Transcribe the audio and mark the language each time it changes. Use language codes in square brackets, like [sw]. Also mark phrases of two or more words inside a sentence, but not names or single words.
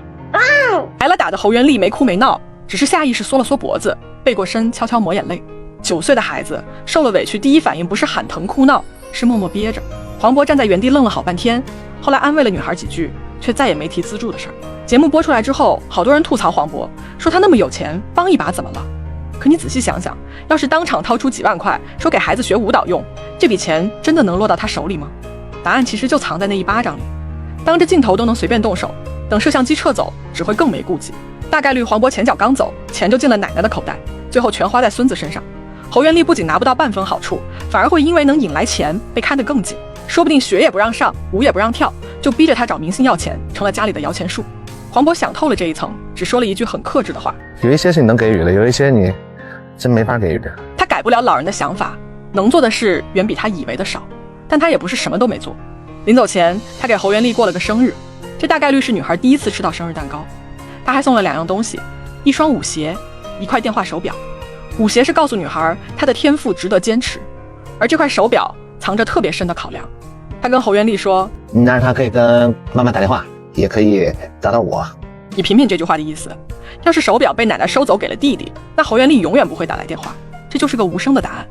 [zh] 挨了打的侯元麗沒哭沒鬧，只是下意識縮了縮脖子，背過身悄悄抹眼淚。9歲的孩子受了委屈，第一反應不是喊疼哭鬧，是默默憋着。黃渤站在原地愣了好半天，後來安慰了女孩幾句，卻再也沒提資助的事兒。節目播出來之後，好多人吐槽黃渤，說他那麼有錢，幫一把怎麼了？可你仔細想想，要是當場掏出幾萬塊，說給孩子學舞蹈用，這筆錢真的能落到他手裡嗎？答案其實就藏在那一巴掌裡。當着鏡頭都能隨便動手，等攝像機撤走，只會更沒顧忌。大概率黃渤前腳剛走，錢就進了奶奶的口袋，最後全花在孫子身上。侯元麗不僅拿不到半分好處，反而會因為能引來錢被看得更緊，說不定學也不讓上，舞也不讓跳，就逼着他找明星要錢，成了家裡的摇錢樹。黃渤想透了這一層，只說了一句很克制的話： 有一些是你能給予的，有一些你真沒法給予的。他改不了老人的想法，能做的事遠比他以為的少，但他也不是什麼都沒做。臨走前，他給侯元麗過了個生日，這大概率是女孩第一次吃到生日蛋糕。他還送了2 樣東西，1雙舞鞋，1塊電話手錶。舞鞋是告訴女孩她的天賦值得堅持，而這塊手錶藏着特別深的考量。他跟侯元麗說，你让她可以跟媽媽打電話，也可以找到我。你品品這句話的意思，要是手錶被奶奶收走給了弟弟，那侯元麗永遠不會打來電話，這就是個無聲的答案。